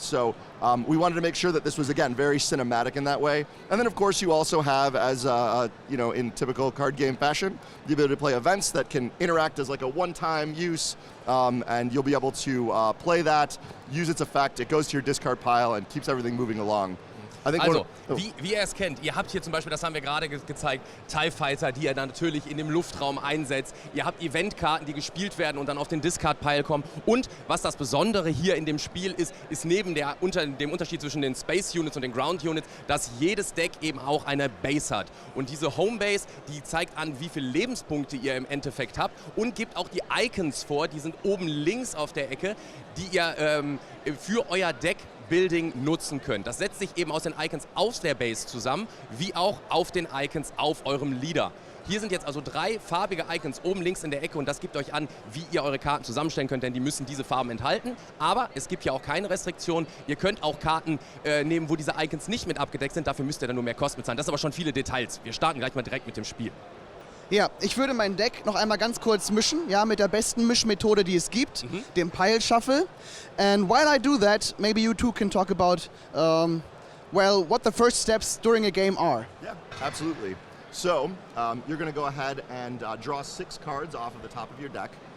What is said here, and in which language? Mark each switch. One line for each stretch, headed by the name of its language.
English: So we wanted to make sure that this was, again, very cinematic in that way. And then of course you also have, as in typical card game fashion, the ability to play events that can interact as like a one-time use, and you'll be able to play that, use its effect, it goes to your discard pile and keeps everything moving along.
German: Also, wie ihr es kennt, ihr habt hier zum Beispiel, das haben wir gerade gezeigt, TIE Fighter, die ihr dann natürlich in dem Luftraum einsetzt. Ihr habt Eventkarten, die gespielt werden und dann auf den Discard-Pile kommen. Und was das Besondere hier in dem Spiel ist neben dem Unterschied zwischen den Space Units und den Ground Units, dass jedes Deck eben auch eine Base hat. Und diese Homebase, die zeigt an, wie viele Lebenspunkte ihr im Endeffekt habt und gibt auch die Icons vor, die sind oben links auf der Ecke, die ihr für euer Deck-Building nutzen könnt. Das setzt sich eben aus den Icons aus der Base zusammen, wie auch auf den Icons auf eurem Leader. Hier sind jetzt also 3 farbige Icons oben links in der Ecke und das gibt euch an, wie ihr eure Karten zusammenstellen könnt, denn die müssen diese Farben enthalten. Aber es gibt ja auch keine Restriktion. Ihr könnt auch Karten nehmen, wo diese Icons nicht mit abgedeckt sind. Dafür müsst ihr dann nur mehr Kosten bezahlen. Das sind aber schon viele Details. Wir starten gleich mal direkt mit dem Spiel. Ja, ich würde mein Deck noch einmal ganz kurz mischen, ja, mit der besten Mischmethode, die es gibt, dem Pile Shuffle.
English: And while I do that, maybe you two can talk about, what the first steps during a game are. Yeah, absolutely. So, you're going to go ahead and draw 6 cards off of the top of your deck.